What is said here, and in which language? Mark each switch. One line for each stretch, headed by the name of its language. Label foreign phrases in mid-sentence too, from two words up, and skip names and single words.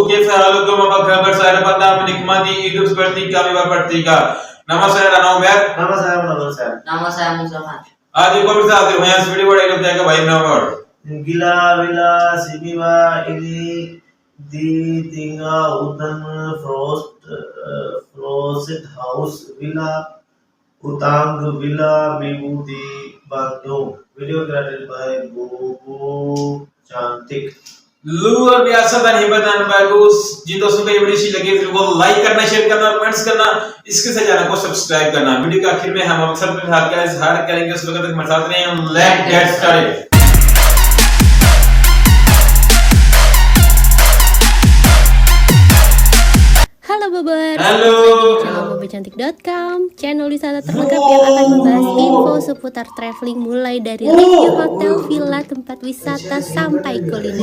Indonesian: selalu gembira bersama pada menikmati hidup seperti kami bertiga. Nama saya Rano Umer. Nama saya Munawar Syar. Nama saya Mustafa.
Hindi: आज एक और साथ हैं यहाँ वीडियो बड़ा इधर जाएगा भाई Munawar.
Indonesian: Gila Villa Simiva ini tinggal hutan Frosted House Villa Utang Villa Minggu di Bandung.
English: Video created by Bobo Cantik.
Indonesian: luar biasa dan hebat dan bagus. Jika suka
Hindi: ये वीडियो अच्छी लगी तो को लाइक करना, शेयर करना, कमेंट्स करना, इसके साथ चैनल को सब्सक्राइब करना। वीडियो के आखिर में हम अक्सर हार करेंगे उस वक्त तक हमारे साथ रहें।
English: Let's get started.
Indonesian: Halo Bobers, Halo. channel bobocantik.com, channel wisata terlengkap yang akan membahas info seputar traveling mulai dari review hotel, villa, tempat wisata sampai kuliner.